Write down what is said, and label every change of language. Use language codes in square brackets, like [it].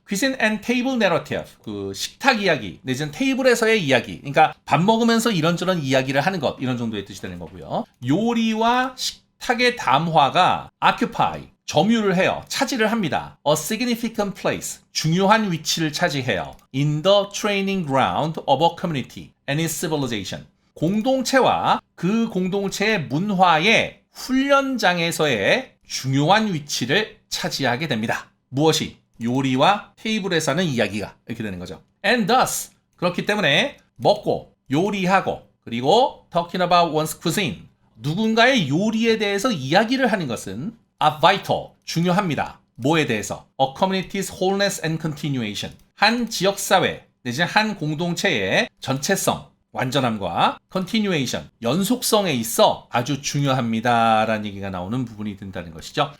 [en] cuisine and table narrative, [ko] 그 식탁 이야기 내지는 테이블에서의 이야기, 그러니까 밥 먹으면서 이런저런 이야기를 하는 것, 이런 정도의 뜻이 되는 거고요. 요리와 식탁의 담화가 occupy, 점유를 해요. 차지를 합니다. [en] A significant place, [ko] 중요한 위치를 차지해요. [en] In the training ground of a community and its civilization, [ko] 공동체와 그 공동체의 문화의 훈련장에서의 중요한 위치를 차지하게 됩니다. 무엇이? 요리와 테이블에서 하는 이야기가 이렇게 되는 거죠. [en] And thus, [ko] 그렇기 때문에 먹고 요리하고 그리고 [en] talking about one's cuisine [ko] 누군가의 요리에 대해서 이야기를 하는 것은 [en] are vital [ko] 중요합니다. 뭐에 대해서? [en] A community's wholeness and continuation [ko] 한 지역사회 내지는 한 공동체의 전체성 완전함과 continuation, 연속성에 있어 아주 중요합니다라는 얘기가 나오는 부분이 된다는 것이죠.